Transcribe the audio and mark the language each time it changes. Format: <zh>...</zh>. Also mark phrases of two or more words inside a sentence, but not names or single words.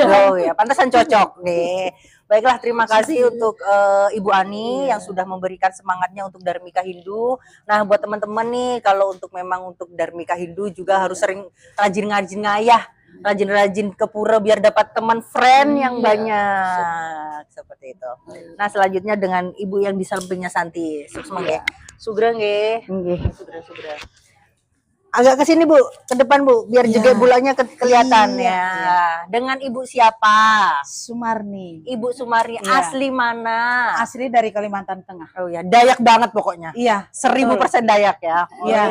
<id>Oh ya, pantesan cocok nih. Baiklah, terima kasih untuk Ibu Ani yang sudah memberikan semangatnya untuk Dharmika Hindu. Nah, buat teman-teman nih, kalau untuk memang untuk Dharmika Hindu juga harus sering rajin-rajin ngayah, rajin-rajin ke pura biar dapat teman friend yang banyak. Seperti itu. Nah, selanjutnya dengan Ibu yang di sampingnya Santi.</id> <ban>Sukses nggih. Sugra nggih. Nggih. Sugra.</ban> <id>Agak ke sini Bu, ke depan Bu, biar juga bulannya kelihatan ya. Dengan Ibu siapa? Sumarni. Ibu Sumarni, Iya. asli mana? Asli dari Kalimantan Tengah. Oh ya, Dayak banget pokoknya. Iya. 1000% Dayak ya. Oh, Iya.</id>